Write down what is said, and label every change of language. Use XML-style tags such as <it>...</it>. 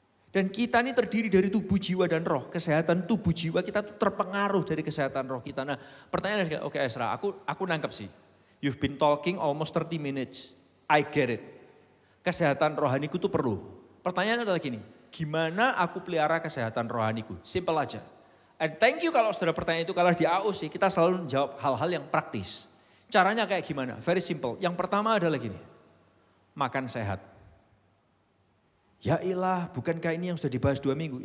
<id>Dan kita ini terdiri dari tubuh, jiwa dan roh. Kesehatan tubuh, jiwa kita tuh terpengaruh dari kesehatan roh kita. Nah pertanyaannya, oke Ezra, aku nangkep sih.</id> <en>You've been talking almost 30 minutes. I get it.</en> <id>Kesehatan rohaniku tuh perlu. Pertanyaannya adalah gini, gimana aku pelihara kesehatan rohaniku? Simple aja.</id> <en>And thank you</en> <id>kalau saudara pertanyaan itu, kalau di AOC kita selalu jawab hal-hal yang praktis. Caranya kayak gimana?</id> <en>Very simple.</en> <id>Yang pertama adalah gini, makan sehat. Ya ilah, bukankah ini yang sudah dibahas 2 minggu?</id>